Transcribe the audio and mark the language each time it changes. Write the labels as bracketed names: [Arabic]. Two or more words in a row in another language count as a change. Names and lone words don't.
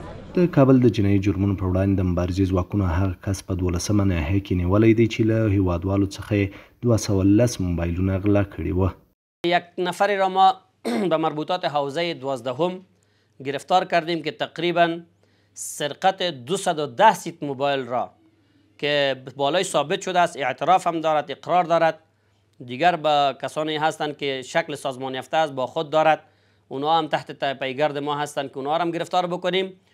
[Pashto] د کابل د جنایي جرمونو پر وړاندې د مبارزې ځواکونو هغه کس په 12مه ناحیه کې نیولی دی چې له هیوادوالو څخه یې 210 موبایلونه غلا کړي وه. [Persian] یک نفری را ما به مربوطات حوزه 12 گرفتار کردیم که تقریبا سرقت 210 سیت موبایل را که بالای ثابت شده است، اعتراف هم دارد، اقرار دارد. دیگر با کسانی هستند که شکل سازمان یافته است با خود دارد، اونها هم تحت پیگرد ما هستند که اونها را هم گرفتار بکنیم.